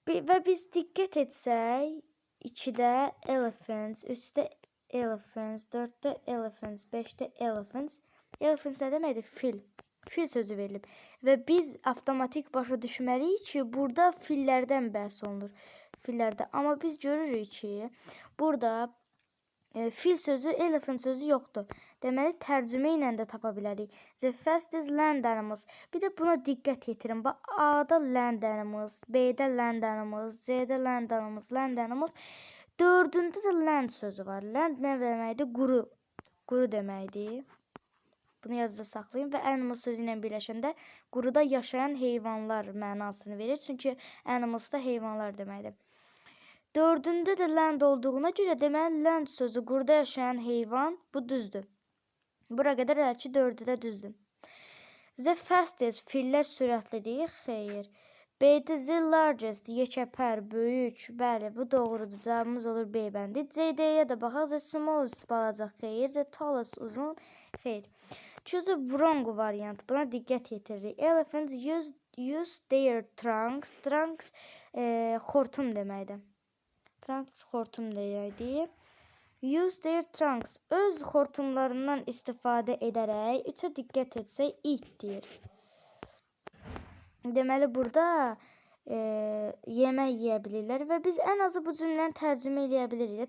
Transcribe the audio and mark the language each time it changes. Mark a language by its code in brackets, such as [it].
[az] Və biz diqqət etsək, 2-də elephants, 3-də elephants, 4-də elephants, 5-də elephants. Elephants nə deməkdir? Fil. Fil sözü verilib və biz avtomatik başa düşməliyik ki, burada fillərdən bəhs olunur. Fillərdə. Amma biz görürük ki, burada fil sözü, elephant sözü yoxdur. Deməli, tərcümə ilə də tapa bilərik. [en] The fastest land animals. [az] Bir də buna diqqət yetirin. Bax, A-da land animals, B-də land animals, C-də land animals, land animals. Dördündə də land sözü var. Land nə deməkdir? Quru. Quru deməkdir. Bunu yazıda saxlayın və animal sözü ilə birləşəndə quruda yaşayan heyvanlar mənasını verir. Çünki animals da heyvanlar deməkdir. Dördündə də land olduğuna görə deməli land sözü quruda yaşayan heyvan, bu düzdür. Bura qədər elə ki, dördü də düzdür. [en] The fastest, [az] fillər sürətlidir, xeyr. B-də [en] the largest, [az] yekəpər, böyük, bəli, bu doğrudur. Cavabımız olur B bəndi. C-dəyə də baxaq, [en] the smallest, [az] balaca, xeyr. [en] The tallest, [az] uzun, xeyr. [en] Choose a wrong variant. [az] Buna diqqət yetiririk. [en] Elephants use their trunks. [az] Trunks xortum deməkdir. Trunks xortum deməkdir. [en] Use their trunks. [az] Öz xortumlarından istifadə edərək 3-ə diqqət etsək eat deyir. Deməli burada yemək yeyə bilirlər və biz ən azı bu cümləni tərcümə eləyə bilirik.